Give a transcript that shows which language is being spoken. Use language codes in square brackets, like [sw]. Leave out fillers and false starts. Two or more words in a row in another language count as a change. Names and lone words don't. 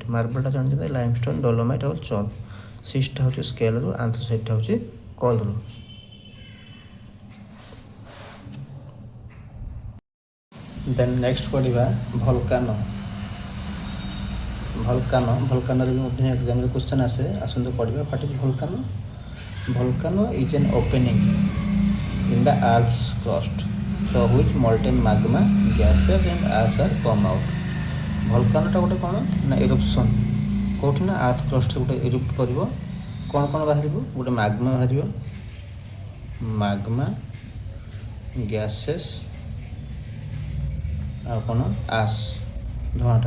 [or] ମାର୍ବଲଟା ଜାଣିଛନ୍ତି [en] limestone, dolomite [or] ଆଉ ଚଲ୍। ସିସ୍ଟା ହେଉଛି ସ୍କେଲରୁ, ଆନ୍ଥ୍ରାସାଇଟ୍ଟା ହେଉଛି କଲ୍ରୁ। [en] then next [or] ପଢ଼ିବା ଭଲକାନୋ। ଭଲକାନୋରେ ବି ମଧ୍ୟ ଏକ୍ଜାମ୍ରେ କ୍ୱେଶ୍ଚନ୍ ଆସନ୍ତୁ ପଢ଼ିବା। [en] What is volcano? Volcano is an opening in the Earth's crust through which molten magma, gases and ash are come out. [or] ଭଲକାନୋଟା ଗୋଟେ କ'ଣ ନା ଇରପ୍ସନ୍। କେଉଁଠି ନା ଆର୍ଥ କ୍ରଷ୍ଟରେ ଗୋଟେ ଇରପ୍ଟ କରିବ। କ'ଣ କ'ଣ ବାହାରିବ? ଗୋଟେ ମାଗ୍ମା ବାହାରିବ, ମାଗ୍ମା, ଗ୍ୟାସେସ୍ ଆଉ କ'ଣ ଆଶ୍, ଧୂଆଁଟା।